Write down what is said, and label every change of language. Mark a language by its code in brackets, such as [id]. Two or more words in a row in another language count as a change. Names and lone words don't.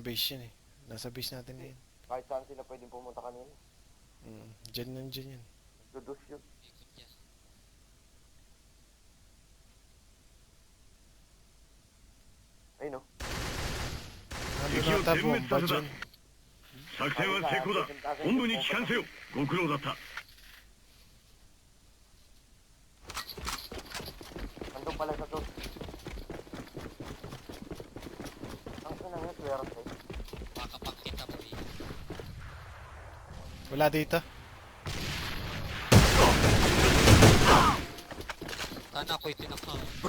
[tl] ng base yun eh. Nasa base natin ngayon. Kahit saan sila pwedeng pumunta kanina. Dyan yan. Dudus yun. Ikot yan. Ay no. Nandun nata bomba dyan. [ja] 作戦は成功だ。本部に帰還せよ。ご苦労だった。 [tl] Nandun pala sa dos. Ang sinang yun, swera sa'yo. Baka pang kita boy. Wala dito. Sana ako'y tinakam.